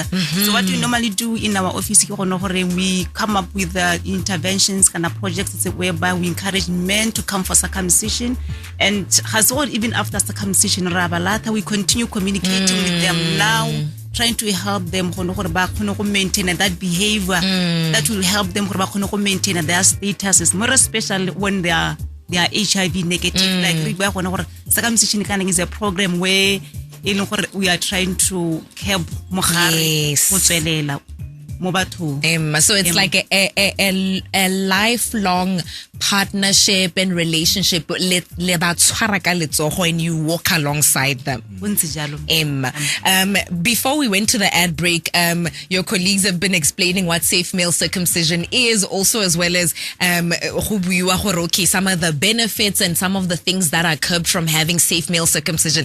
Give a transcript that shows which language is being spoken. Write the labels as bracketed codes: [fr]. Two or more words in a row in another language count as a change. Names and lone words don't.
[en] So what we normally do in our office, we come up with interventions and projects whereby we encourage men to come for circumcision, and even after circumcision, we continue communicating with them now, trying to help them maintain that behavior that will help them maintain their status, more especially when they are HIV negative. Like circumcision is a program where we are trying to help [tn] mo bathong. [en] So it's like a lifelong partnership and relationship [tn] le ba tshwara ka letsogo [en] and you walk alongside them. Before we went to the ad break, your colleagues have been explaining what safe male circumcision is, also as well as some of the benefits and some of the things that are curbed from having safe male circumcision.